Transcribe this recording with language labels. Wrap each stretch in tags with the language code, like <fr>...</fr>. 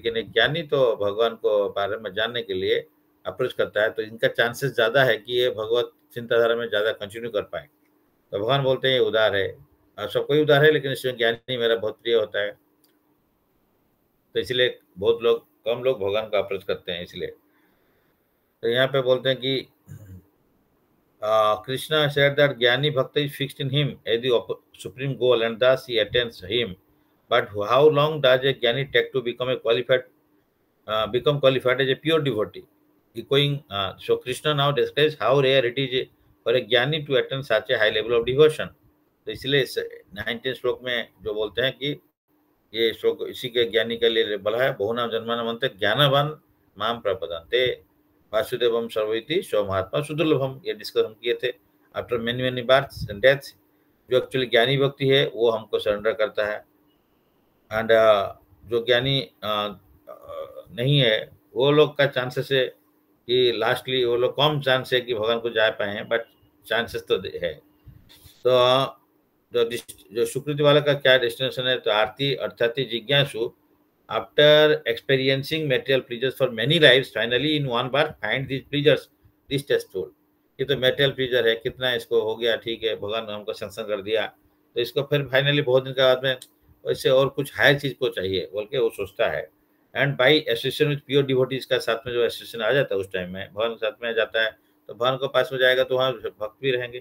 <hi>लेकिन एक ज्ञानी तो भगवान को बारे में जानने के लिए अप्रोच करता है, तो इनका चांसेस ज्यादा है कि ये भगवत चिंताधारा में ज्यादा कंटिन्यू कर पाए। तो भगवान बोलते हैं ये उदार है, सब कोई उदार है, लेकिन इसमें ज्ञानी मेरा बहुत प्रिय होता है। तो इसलिए बहुत लोग, कम लोग भगवान का अप्रोच करते हैं इसलिए। तो यहाँ पे बोलते हैं कि</hi> <en>Krishna said that Jnani Bhakta is fixed in him as the supreme goal, and thus he attains him. But how long does a Jnani take to become become qualified as a pure devotee? So Krishna now describes how rare it is for a Jnani to attain such a high level of devotion.</en> <hi>तो इसलिए 19 श्लोक में जो बोलते हैं कि ये श्लोक इसी के ज्ञानी के लिए बोला है,</hi> <sa>बहुनाम जन्मानमंत ज्ञानवान माम प्रपदन्ते वासुदेवम सर्वइति सो महात्मा सुदुर्लभम,</sa> <hi>ये डिस्कस हम किए थे।</hi> <en>after many many birth and deaths,</en> <hi>जो एक्चुअली ज्ञानी व्यक्ति है वो हमको सरेंडर करता है। एंड जो ज्ञानी नहीं है वो लोग का चांसेस है कि लास्टली वो लोग कम चांस है कि भगवान को जा पाए हैं, बट चांसेस तो है। तो जो सुकृति वाला का क्या डेस्टिनेशन है, तो आरती अर्थात जिज्ञासु</hi> <en>after experiencing material pleasures for many lives, finally in one bar find these pleasures distasteful।</en> <hi>ये तो मेटेरियल प्लीजर है, कितना इसको हो गया, ठीक है, भगवान ने हमको संसन कर दिया, तो इसको फिर फाइनली बहुत दिन के बाद में वैसे और कुछ हायर चीज को चाहिए बोल के वो सोचता है।</hi> <en>and by association with pure devotees</en> <hi>का साथ में जो एसोसिएशन आ जाता है उस टाइम में, भगवान के साथ में आ जाता है, तो भगवान के पास में जाएगा तो वहाँ भक्त भी रहेंगे।</hi>